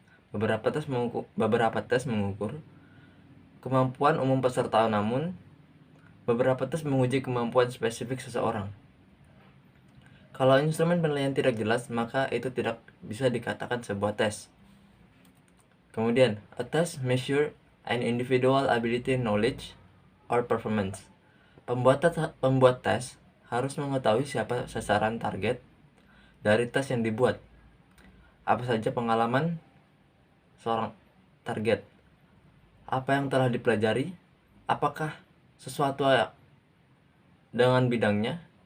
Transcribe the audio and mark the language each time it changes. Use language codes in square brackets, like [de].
[id] Beberapa tes mengukur kemampuan umum peserta, namun beberapa tes menguji kemampuan spesifik seseorang. Kalau instrumen penilaian tidak jelas, maka itu tidak bisa dikatakan sebuah tes. [en] Kemudian, a test measure an individual ability, knowledge, or performance. [id] Pembuat tes harus mengetahui siapa sasaran target dari tes yang dibuat. Apa saja pengalaman seorang target? Apa yang telah dipelajari? Apakah sesuatu dengan bidangnya?